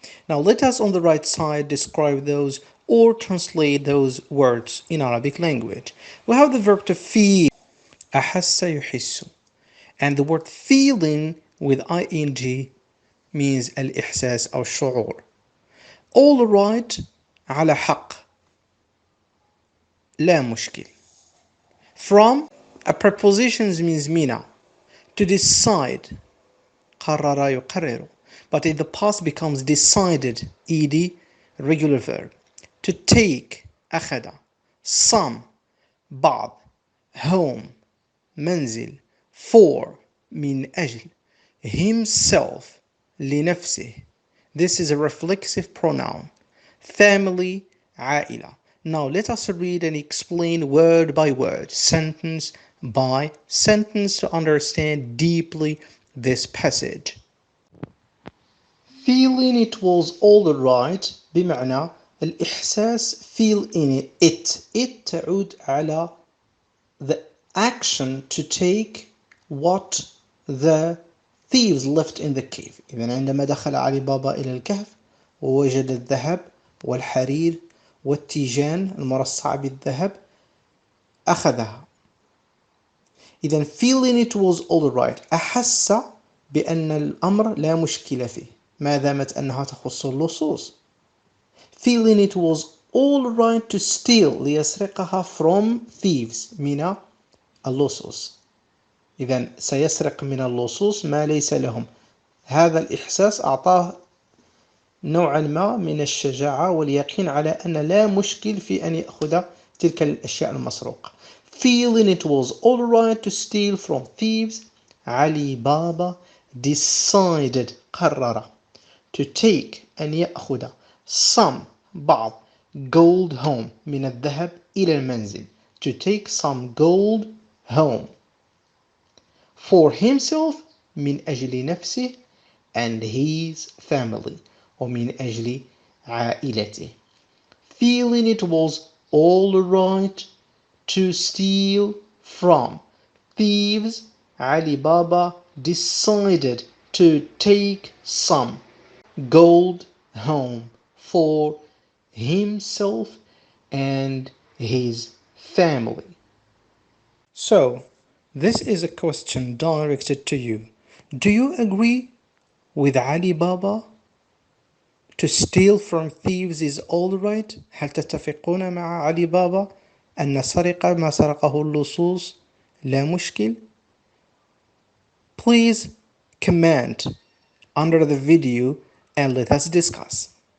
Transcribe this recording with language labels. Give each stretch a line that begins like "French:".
English: Now let us on the right side describe those or translate those words in Arabic language. We have the verb to feel,
Arabic: أحس يحس,
English: and the word feeling with ing means
Arabic: الإحساس أو الشعور.
English: All right
Arabic: على حق لا مشكل.
English: From a preposition means من. To decide
Arabic: قرر يقرر,
English: but in the past becomes decided ed regular verb. To take أخذ. Some بعض.
Arabic: Home منزل. For من أجل.
English: Himself لنفسه. This is a reflexive pronoun. Family عائلة. Now let us read and explain word by word, sentence by sentence to understand deeply this passage. Feeling it was all right
Arabic: بمعنى الإحساس
English: feel in it. It
Arabic: تعود على
English: the action to take what the thieves left in the cave.
Arabic: إذن عندما دخل علي بابا إلى الكهف ووجد الذهب والحرير والتيجان المرصعة بالذهب أخذها.
English: إذن feeling it was all right.
Arabic: أحس بأن الأمر لا مشكلة فيه ما دامت أنها تخص اللصوص.
English: Feeling it was all right to steal
Arabic: ليسرقها
English: from thieves
Arabic: من اللصوص. إذن سيسرق من اللصوص ما ليس لهم. هذا الإحساس أعطاه نوعا ما من الشجاعة واليقين على أن لا مشكل في أن يأخذ تلك الأشياء المسروقة.
English: Feeling it was all right to steal from thieves, علي بابا decided قرر to take
Arabic: أن يأخذ
English: some بعض gold home
Arabic: من الذهب إلى المنزل.
English: To take some gold home. For himself
Arabic: من أجل نفسه
English: and his family
Arabic: ومن أجل عائلته.
English: Feeling it was all right to steal from thieves, Ali Baba decided to take some gold home for himself and his family. So, this is a question directed to you. Do you agree with Ali Baba? To steal from thieves is all right.
Arabic: هل تتفقون مع علي بابا أن سرقة ما سرقه اللصوص لا مشكل؟
English: Please comment under the video and let us discuss.